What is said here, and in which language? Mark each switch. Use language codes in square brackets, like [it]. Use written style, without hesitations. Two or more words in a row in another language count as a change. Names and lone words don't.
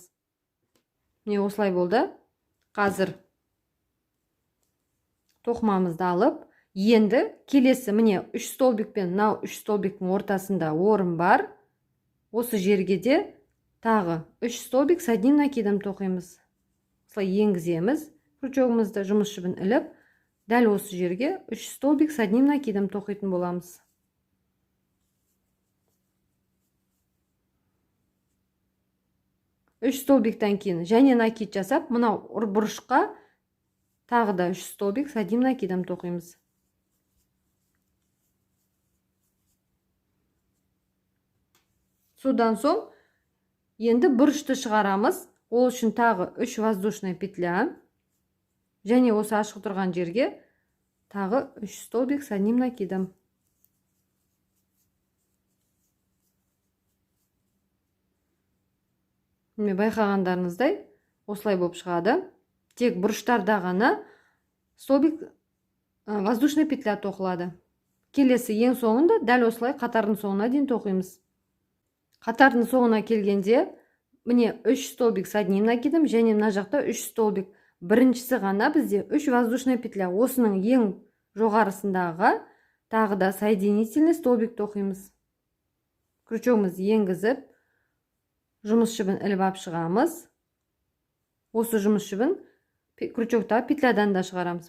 [kk] Міне осылай болды. Қазір тоқымамызды алып, енді келесі міне 3 столбикпен мынау 3 столбиктің ортасында орын бар. Осы жерге де тағы 3 [ru] столбик с одним накидом [kk] тоқимыз. Осылай енгіземіз. Крючогымызды жұмыс жібін іліп, дәл осы жерге 3 [ru] столбик с одним накидом [kk] тоқитын боламыз. 3 столбиктан кейін және накид жасап, мынау бұрышқа тағы да 3 [ru] столбик с одним накидом [kk] тоқимыз. Содан соң енді бұрышты шығарамыз. Ол үшін тағы 3 [ru] воздушная петля. [kk] Және осы ашық тұрған жерге тағы 3 [ru] столбик с одним накидом. [kk] Міне байқағандарыңыздай осылай болып шығады. Тек бұрыштарда ғана [ru] столбик воздушная петля [kk] тоқылады. Келесі ең соңында дәл осылай қатардың соңына дейін тоқимыз. Қатардың соңына келгенде міне 3 [ru] столбик с одним накидом [kk] және мына жақта 3 столбик. Біріншісі ғана бізде 3 [ru] воздушная петля. [kk] Осының ең жоғарысындағы тағы да [ru] соединительный столбик [kk] тоқимыз. Крючогымызды енгізіп, жұмыс жібін іліп ап шығамыз. Осы жұмыс жібін крючокта петлядан да шығарамыз.